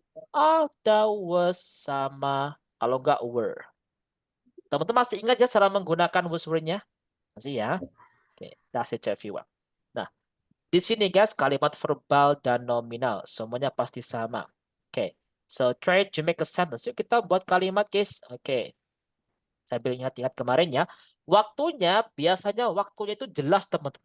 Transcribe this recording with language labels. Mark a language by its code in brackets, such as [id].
[id] Ada was sama kalau nggak were. Teman-teman masih ingat ya cara menggunakan was were-nya? Masih ya? Oke, [en] that's it everyone. [id] Nah, di sini guys kalimat verbal dan nominal semuanya pasti sama. [en] Oke, so try to make a sentence. [id] Yuk kita buat kalimat guys. Oke, sambil ingat-ingat kemarin ya. Waktunya biasanya waktunya itu jelas teman-teman.